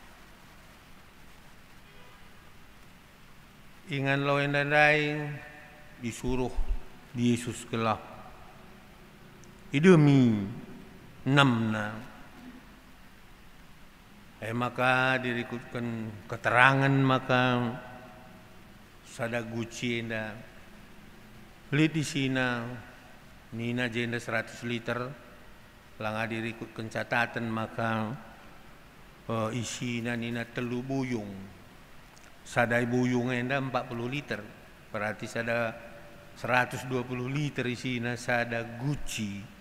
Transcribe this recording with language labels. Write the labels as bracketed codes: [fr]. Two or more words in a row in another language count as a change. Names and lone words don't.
[btx] Ingan lau endandai disuruh di Yesus kelak. Idemi 6 na. Maka dirikutkan keterangan maka sada guci enda. [id] Lihat di sini [btx] nina jenda 100 liter. Langa dirikutkan catatan maka isina nina telu buyung. Sadai buyung enda 40 liter. Berarti sada 120 liter isina sada guci.